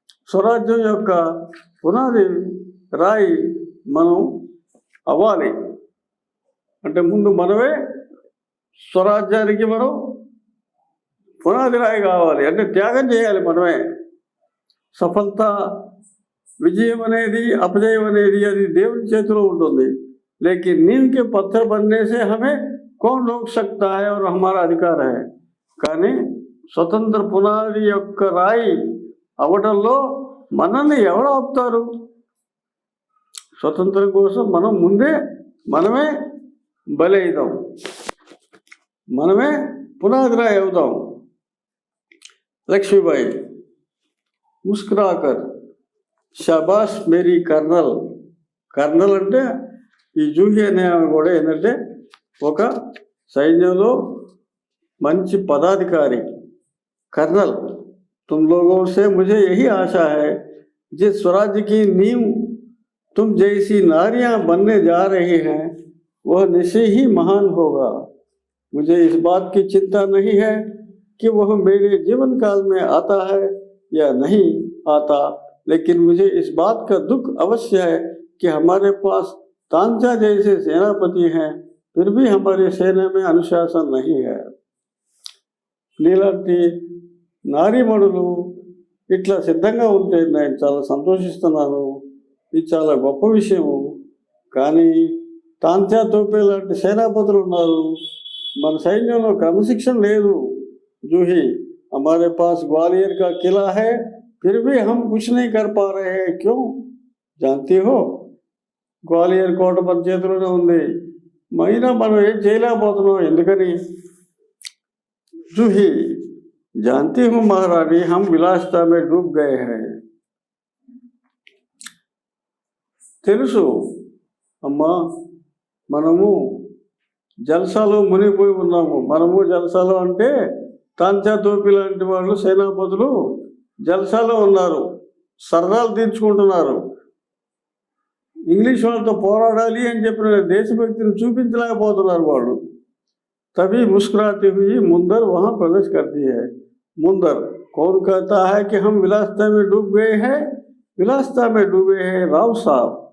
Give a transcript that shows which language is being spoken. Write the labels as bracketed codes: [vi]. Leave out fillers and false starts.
[te] స్వరాజ్యం యొక్క పునాది రాయి మనం అవ్వాలి, అంటే ముందు మనమే స్వరాజ్యానికి మనం పునాది రాయి కావాలి, అంటే త్యాగం చేయాలి మనమే। సఫలత, విజయం అనేది, अपजय అనేది అది దేవుని చేతిలో ఉంటుంది। [hi] लेकिन नींव के पत्थर बनने से हमें कौन रोक सकता है और हमारा अधिकार है। [te] కానీ స్వతంత్ర పునాది యొక్క రాయి అవటంలో మనల్ని ఎవరు ఆపుతారు? స్వతంత్రం కోసం మనం ముందే మనమే బలైదాం, మనమే పునాదిరాయి అవుదాం. [hi] Lakshmibai ముస్కురాకర్ షబాష్ Mary colonel. [te] కర్నల్ అంటే ఈ జూహి అనే ఆమె కూడా ఏంటంటే ఒక సైన్యంలో మంచి పదాధికారి. [hi] कर्नल, तुम लोगों से मुझे यही आशा है, जिस स्वराज्य की नींव तुम जैसी नारियां बनने जा रही हैं वह निश्चय ही महान होगा. मुझे इस बात की चिंता नहीं है कि वह मेरे जीवन काल में आता है या नहीं आता, लेकिन मुझे इस बात का दुख अवश्य है कि हमारे पास तांचा जैसे सेनापति हैं, फिर भी हमारी सेना में अनुशासन नहीं है. [te] నీలాంటి నారీమణులు ఇట్లా సిద్ధంగా ఉంటే నేను చాలా సంతోషిస్తున్నాను. ఇది చాలా గొప్ప విషయము. కానీ తాంత్యా తోపే లాంటి సేనాపతులు ఉన్నారు, మన సైన్యంలో క్రమశిక్షణ లేదు. [hi] జూహి, हमारे पास ग्वालियर का किला है, फिर भी हम कुछ नहीं कर पा रहे हैं. क्यों जानती हो? [te] గ్వాలియర్ కోట మన చేతిలోనే ఉంది, మైనా మనం ఏం చేయలేకపోతున్నాం. ఎందుకని? [hi] जूही, जानती हूँ महारानी, हम विलासिता में डूब गए हैं. [te] తెలుసు అమ్మా, మనము జల్సాలో మునిగిపోయి ఉన్నాము. మనము జల్సాలో అంటే తాంచా తోపి లాంటి వాళ్ళు సేనాపతులు జల్సాలో ఉన్నారు, సరదాలు తీర్చుకుంటున్నారు. ఇంగ్లీష్ వాళ్ళతో పోరాడాలి అని చెప్పిన దేశభక్తిని చూపించలేకపోతున్నారు వాళ్ళు. [hi] तभी मुस्कुराती हुई मुंदर वहाँ प्रवेश करती है. मुंदर, कौन कहता है कि हम विलासिता में डूब गए हैं? विलासिता में डूबे हैं राव साहब.